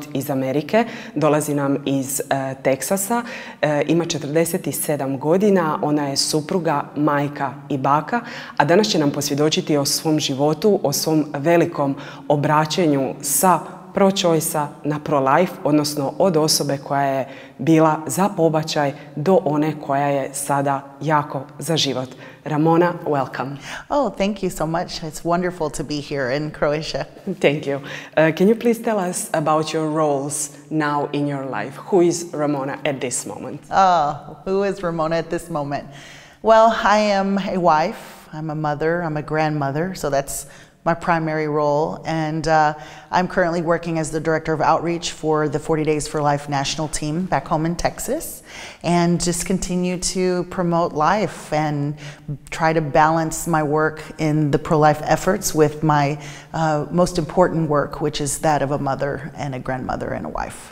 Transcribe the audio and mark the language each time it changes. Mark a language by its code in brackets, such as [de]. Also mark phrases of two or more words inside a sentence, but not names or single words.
[hr] iz Amerike, dolazi nam iz Teksasa, ima 47 godina, ona je supruga, majka i baka, a danas će nam posvjedočiti o svom životu, o svom velikom obraćenju sa pro-choice-a na pro-life, odnosno od osobe koja je bila za pobačaj do one koja je sada jako za život. [en] Ramona, welcome. Oh, thank you so much. It's wonderful to be here in Croatia. Thank you. Can you please tell us about your roles now in your life? Who is Ramona at this moment? Who is Ramona at this moment? Well, I am a wife, I'm a mother, I'm a grandmother, so that's my primary role, and I'm currently working as the Director of Outreach for the 40 Days for Life national team back home in Texas, and just continue to promote life and try to balance my work in the pro-life efforts with my most important work, which is that of a mother and a grandmother and a wife.